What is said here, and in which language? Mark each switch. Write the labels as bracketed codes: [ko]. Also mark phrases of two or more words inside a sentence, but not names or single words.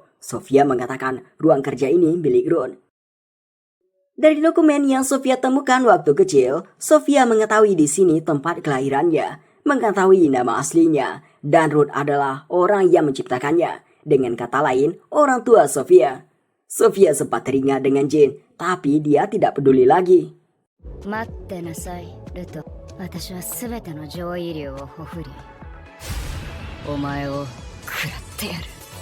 [id] Sofia mengatakan ruang kerja ini milik Ron. Dari dokumen yang Sofia temukan waktu kecil, Sofia mengetahui di sini tempat kelahirannya, mengetahui nama aslinya, dan Ruth adalah orang yang menciptakannya. Dengan kata lain, orang tua Sofia. Sofia sempat teringat dengan Jin, tapi dia tidak peduli lagi. [ja] 待ってなさいルト。私は全ての上位量をほふりお前を食らってやる。